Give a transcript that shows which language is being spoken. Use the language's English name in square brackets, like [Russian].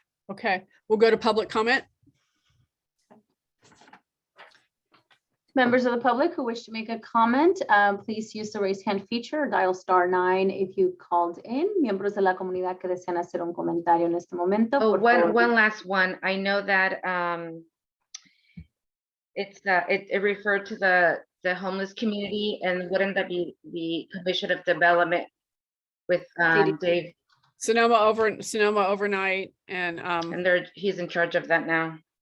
[English] Okay, we'll go to public comment. Members of the public who wish to make a comment, please use the raise hand feature or dial *9 if you called in. [Spanish] Miembros de la comunidad que desean hacer un comentario en este momento. Oh, por favor. [English] one last one. I know that it referred to the homeless community, and wouldn't that be the Commission of Development with Dave? Sonoma overnight and he's in charge of that now.